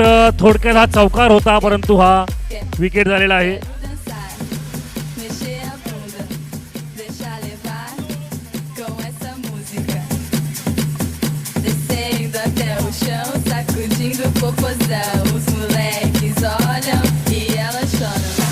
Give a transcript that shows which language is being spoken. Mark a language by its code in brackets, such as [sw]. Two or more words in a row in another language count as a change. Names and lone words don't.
[mr] थोडक्यात हा चौकार होता, परंतु हा विकेट झालेला आहे. [pt] Sacudindo o popozão, os moleques olham e elas choram.